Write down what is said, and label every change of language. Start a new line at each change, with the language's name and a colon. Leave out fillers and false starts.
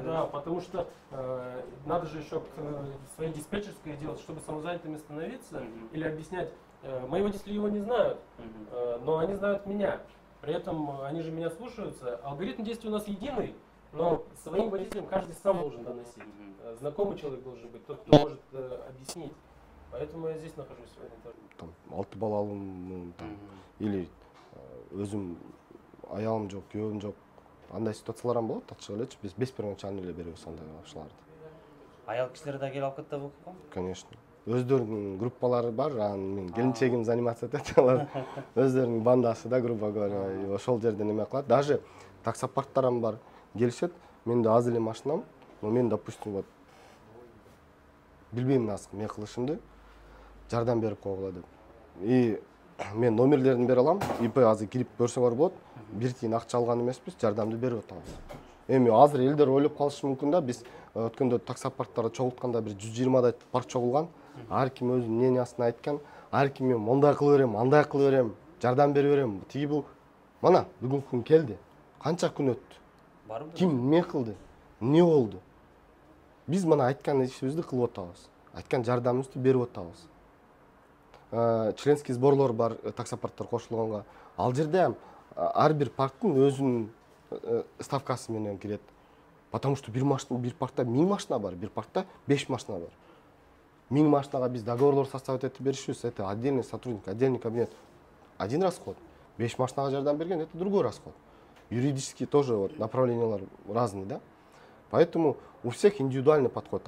Russian: да, потому что надо же еще своей диспетчерской делать, чтобы самозанятыми становиться или объяснять. Мои водители его не знают, но они знают меня. При этом они же меня слушаются. Алгоритм действий у нас единый, но своим водителям каждый сам должен доносить. Знакомый человек должен быть, тот, кто может объяснить. Поэтому я здесь нахожусь сегодня тоже.
Kyrgyz: Там 6 балалымын там или өзүм аялым жок, күйөөм жок. Андай ситуациялар болот, ачык элечи. Биз 5 первоначальный эле беребиз андай акчаларды. аял кишилер да келип алып кетти болуппу?
Russian: Конечно.
Kyrgyz: Өздөрүнүн группалары бар, мен келинчегим заниматься этет, алар өздөрүнүн бандасы да,
Russian: грубо говоря,
Kyrgyz: и ошол жерде неме кылат. Даже таксопарктарым бар, келишет, менде аз эле машинам, но мен, допустим, вот билбейм наск эмне кылышымды, жардам берип койгула деп. И мен номерлерин бере алам, ИП азыр кирип көрсөңөр болот, 1 тиын акча алган эмеспиз, жардамды берип атабыз. Эми азыр элдер ойлоп калышы мүмкүн да, биз өткөндө таксопарктарды чогултканда бир 120дай парк чогулган, ар ким өзүнүн мнениясын айткан, ар ким мен мондай кыла берем, андай кыла берем, жардам бере берем. Тиги бул мына бүгүнкү күн келди. Канча күн өттү? Барбы? Ким эмне кылды? Эмне болду? Биз мына айткан ишибизди кылып атабыз. Айткан жардамыбызды берип атабыз. Членский сборлор бар, таксопарктар кошулганга. Ал жерде ар бир парктын өзүнүн ставкасы менен кирет.
Russian: Потому что
Kyrgyz: бир паркта 1000 машина бар, бир паркта 5 машина бар. 1000 машинага биз договорлор составить этип беришибиз,
Russian: это отдельный сотрудник, отдельный кабинет. Один расход.
Kyrgyz: 5 машинага жардам берген,
Russian: это другой расход. Юридически тоже вот направлениялар разные, да? Поэтому у всех индивидуальный подход.